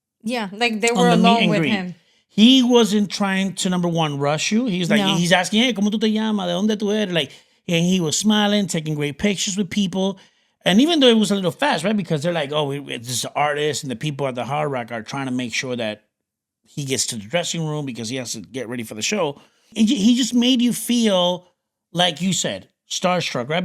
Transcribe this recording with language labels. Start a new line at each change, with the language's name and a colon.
English: Yeah, like they were alone with him. He wasn't trying to, number one, rush you. He's like, he's asking, hey,
Spanish: ¿cómo tú te llamas? ¿De dónde tú eres?
English: Like, and he was smiling, taking great pictures with people. And even though it was a little fast, right? Because they're like, oh, this is artist, and the people at the Hard Rock are trying to make sure that he gets to the dressing room because he has to get ready for the show. He just made you feel, like you said, starstruck, right?